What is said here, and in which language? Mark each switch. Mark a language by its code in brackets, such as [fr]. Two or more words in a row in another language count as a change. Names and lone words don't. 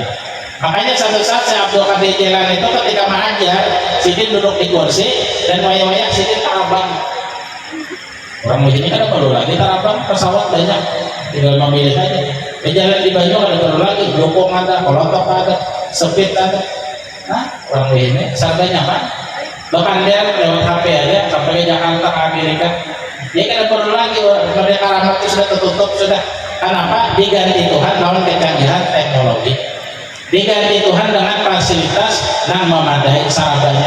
[bjn] Makanya satu saat Syekh Abdul Qadir Jailani itu ketika mengajar, sidin duduk di kursi dan wayah-wayah sidin tarabang. Orang ini kan baru lagi tarabang, pesawat banyak, tinggal memilih aja. Jalan di Banyu ada baru lagi, Jokong ada, Kolotok ada, Sepit ada. Nah, orang ini sarganya apa? Bahkan dia lewat HP aja sampai ke Jakarta ke Amerika. Dia kan perlu lagi, mereka rahmat itu sudah tertutup sudah. Kenapa? Diganti Tuhan lawan kecanggihan teknologi. Diganti Tuhan dengan fasilitas yang memadai sarabanya.